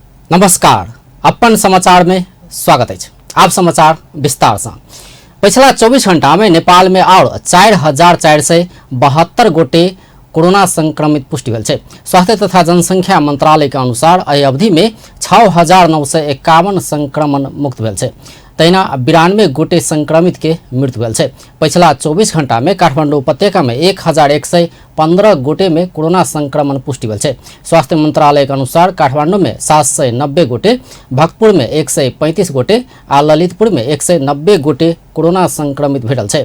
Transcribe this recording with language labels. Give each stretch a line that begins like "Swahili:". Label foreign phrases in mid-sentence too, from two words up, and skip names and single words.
Maithili: नमस्कार, अपन समाचार में स्वागत है। आप समाचार विस्तार से। पिछला 24 घंटा में नेपाल में और 4,472 गोटे कोरोना संक्रमित पुष्टि भेल छै। स्वास्थ्य तथा जनसंख्या मंत्रालय के अनुसार एहि अवधि में 6,951 संक्रमण मुक्त भेल छै। तहिना 92 गोटे संक्रमित के मृत्यु भेल छै। पिछला 24 घंटा में काठमाडौँ उपत्यका में 1,115 गोटे में कोरोना संक्रमण पुष्टि भेल छै। स्वास्थ्य मंत्रालय के अनुसार काठमाडौँ में 790 गोटे, भक्तपुर में 135 गोटे आ ललितपुर में 190 गोटे कोरोना संक्रमित भेटल छै।